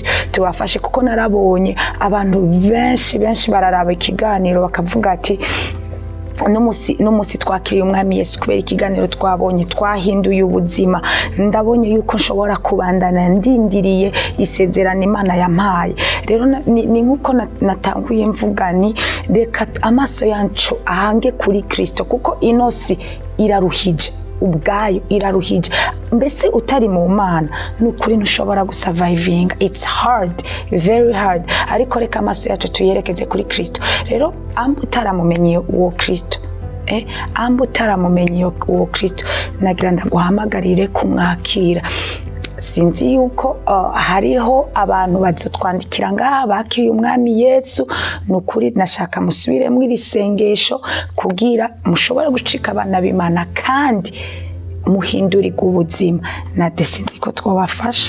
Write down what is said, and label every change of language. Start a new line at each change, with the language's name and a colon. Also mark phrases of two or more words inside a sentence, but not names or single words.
Rundi: Tubafashe, kuko narabonye abantu benshi bararaba ikiganiro bakavuga ati n'umusi twakiriye umwami Yesu kubera ikiganiro twabonye twahinduye ubuzima, ndabonye yuko nshobora kubandana ndindiriye isezerano Imana yampaye. Rero ni nkuko natanguye mvuga ni reka amaso yacu ahange kuri Kristo, kuko inosi iraruhije, ubwayo iraruhije mbese utari mu mana nukuri ntushobora gusurvivinga
English: it's hard very hard
Rundi: ariko reka amaso yacu tuyerekeze kuri Kristo rero amba utaramumenye uwo Kristo amba utaramumenye uwo Kristo nagira ndaguhamagarire kumwakira sinzi yuko hariho abantu bazotwandikira ngaha bakiriye umwami Yesu nukuri nashaka musubire muri risengesho kugira mushobora gucika abana b'Imana kandi muhindurirwe ubuzima na sinzi ko twabafasha